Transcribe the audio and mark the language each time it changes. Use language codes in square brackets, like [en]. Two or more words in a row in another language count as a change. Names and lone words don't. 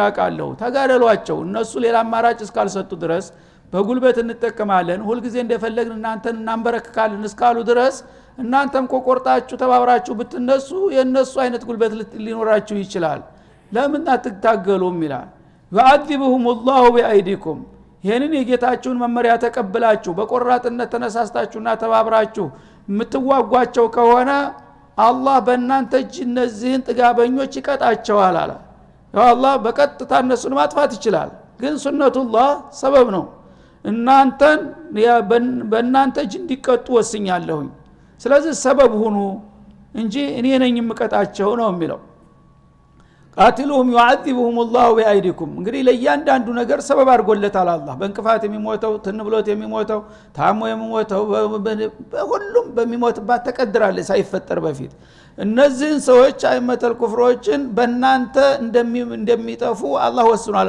[am] አውቃለሁ ተጋደሏቸው። እነሱ ሌላ አማራጭ እስካልሰጡ ድረስ በጉልበት እንጠቀማለን ሁልጊዜ እንደፈለግን እናንተን እናንበረክካለን እስካሉ ድረስ እናንተም ቆርጣችሁ ተባብራችሁ ብትነሱ የነሱ አይነት ጉልበት ሊኖራችሁ ይችላል። ለምን አትታገሉም ይላል። [ar] وأدبوهم الله بأيديكم [am] ይሄንን የጌታችሁን መመሪያ ተቀብላችሁ በቆራጥነት ተነሳስታችሁና ተባብራችሁ የምትዋጓቸው ከሆነ አላህ በእናንተ እጅ እነዚህን ጥጋበኞች ይቀጣቸዋል አለ። ያው አላህ በቀጥታ እነሱን ማጥፋት ይችላል፣ ግን ሱነቱላህ ሰበብ ነው። እናንተን በእናንተ እጅ እንዲቀጡ ወስኛለሁኝ። ስለዚህ ሰበብ ሁኑ እንጂ እኔ ነኝ የምቀጣቸው ነው የሚለው። [ar] قاتلوهم يعذبهم الله بأيديكم [am] እንግዲህ ለእያንዳንዱ ነገር ሰበብ አድርጎለታል አላህ። በእንቅፋት የሚሞተው ትንብሎት የሚሞተው ታሞ የሚሞተው ሁሉም በሚሞትባት ተቀድራለች ሳይፈጠር በፊት። እነዚህን ሰዎች አይመተል ኩፍሮችን በእናንተ እንደሚጠፉ አላህ ወስኗል